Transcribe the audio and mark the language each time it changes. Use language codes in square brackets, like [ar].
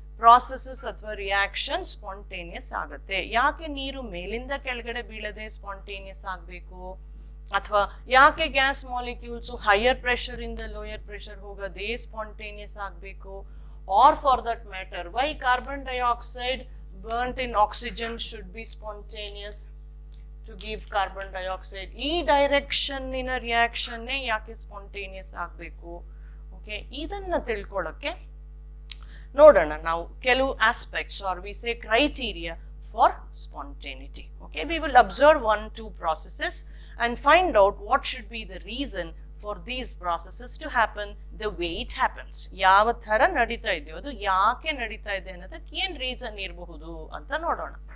[kn] Processes ಅಥವಾ reaction spontaneous ಆಗುತ್ತೆ. ಯಾಕೆ ನೀರು ಮೇಲಿಂದ ಕೆಳಗಡೆ ಬೀಳದೆ ಸ್ಪಾಂಟೇನಿಯಸ್ ಆಗಬೇಕು, ಅಥವಾ ಯಾಕೆ ಗ್ಯಾಸ್ ಮಾಲಿಕ್ಯೂಲ್ಸ್ ಹೈಯರ್ ಪ್ರೆಷರ್ ಇಂದ ಲೋಯರ್ ಪ್ರೆಷರ್ ಹೋಗದೆ ಸ್ಪಾಂಟೇನಿಯಸ್ ಆಗಬೇಕು, [en] Or for that matter why carbon dioxide burnt in oxygen should be spontaneous to give carbon dioxide. [kn] ಈ ಡೈರೆಕ್ಷನ್ ಇನ ರಿಯಾಕ್ಷನ್ ಯಾಕೆ ಸ್ಪಾಂಟೇನಿಯಸ್ ಆಗಬೇಕು? ಓಕೆ, ಇದನ್ನ ತಿಳ್ಕೊಳ್ಳೋಕೆ ನೋಡೋಣ ನಾವು ಕೆಲವು aspects [en] Are we say criteria for spontaneity. Okay, we will observe 1-2 processes and find out what should be the reason for these processes to happen the way it happens. [kn] ಯಾವ ತರ ನಡೀತಾ ಇದೆಯೋ ಅದು ಯಾಕೆ ನಡೀತಾ ಇದೆ ಅನ್ನೋದಕ್ಕೆ ಏನ್ ರೀಸನ್ ಇರಬಹುದು ಅಂತ ನೋಡೋಣ.